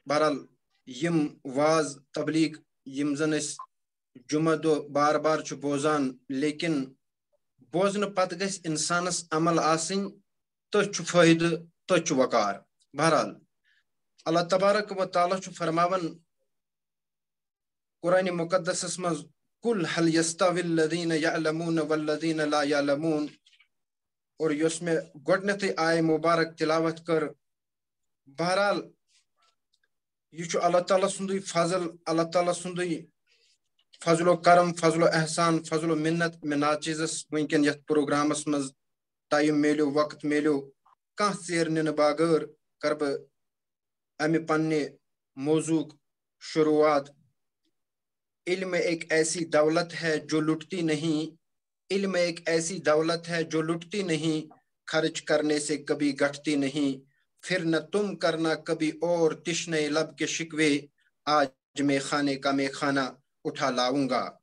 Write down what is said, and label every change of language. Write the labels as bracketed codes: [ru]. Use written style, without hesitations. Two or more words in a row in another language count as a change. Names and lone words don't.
[ks] بہرحال یم واز تبلیغ یم زن أسۍ جمعہ دۄہ بار بار چھِ بوزان لیکن بوزنہٕ پتہٕ گژھِ انسانس عمل آسٕنۍ تٔتھۍ چھُ فٲیدٕ تٔتھۍ چھُ وقار. بہرحال اللہ تبارک و تعالیٰ چھُ فرماوان قرآن مقدسس منٛز [ar] قل هل يستوي الذين يعلمون والذين لا يعلمون [ks] اور یۄس مےٚ گۄڈنیتھٕے آیہِ مبارک تلاوت کٔر. بہرحال یہ چھُ اللہ تعالیٰ سُنٛدُے فضل، اللہ تعالیٰ سُنٛدُے فضل و کرم، فضل و احسان، فضل و منت. میں ناچیزس ونکن یتھ پروگرامس مز ٹائم میلیو، وقت میلیو کان ژیرنہِ بغٲر کر بہٕ امہِ پننہِ موضوعُک شروعات. [ur] علم ایک ایسی دولت ہے جو لٹتی نہیں، علم ایک ایسی دولت ہے جو لٹتی نہیں، خرچ کرنے سے کبھی گھٹتی نہیں، پھر نہ تم کرنا کبھی اور تشنے لب کے شکوے، آج میں خانے کا میں خانہ اٹھا لاؤں گا.